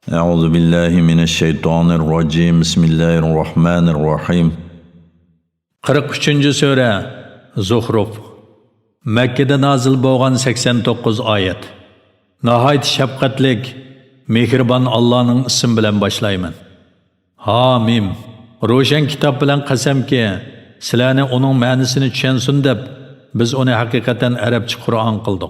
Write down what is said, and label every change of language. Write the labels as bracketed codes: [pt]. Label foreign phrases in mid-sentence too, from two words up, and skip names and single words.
[ar] أعوذ بالله من الشيطان الرجيم بسم الله الرحمن الرحيم [uz] 43. Sure Zuhruf Mekke'de nazil bo'lgan 89 oyat. Nahayt shafqatlik, mehribon Allohning ismi bilan boshlayman. Hamim. Ro'shan kitob bilan qasamki, sizlarni uning ma'nosini tushunsin deb biz uni haqiqatan arabcha Qur'on qildik.